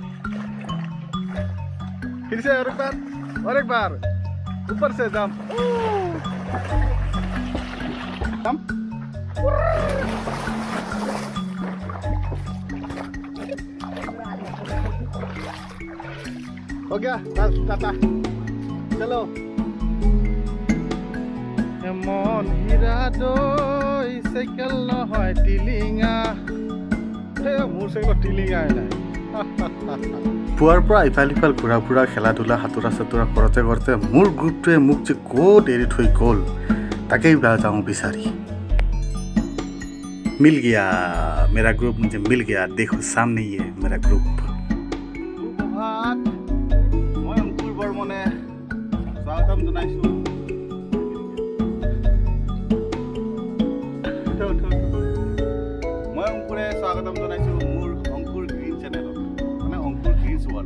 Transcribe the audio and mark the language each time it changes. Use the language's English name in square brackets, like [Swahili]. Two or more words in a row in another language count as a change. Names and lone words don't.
[Hindi] फिर से और एक बार ऊपर से जंप। हो गया, बस टाटा, चलो। [Assamese] এমন হীৰা দৈ চাইকেল নহয় টিলিঙা, মোৰ চাইকেলত টিলিঙাই নাই। পুৱাৰ পৰা ইফাল সিফাল ঘূৰা ফুৰা, খেলা ধূলা, সাঁতোৰা চাতোৰা কৰোঁতে কৰোঁতে মোৰ গ্ৰুপটোৱে মোক যে ক'ত এৰি থৈ গ'ল তাকেই যাওঁ বিচাৰি। [Hindi] मिल गया मेरा ग्रुप, मुझे मिल गया, देखो सामने ही है मेरा ग्रुप। [Assamese] মই অংকুৰ বৰ্মনে স্বাগতম জনাইছোঁ। মই অংকুৰে স্বাগতম জনাইছোঁ মোৰ অংকুৰ গ্ৰীণ চেনেলত, মানে অংকুৰ গ্ৰীণছ ৱৰ্ল্ড।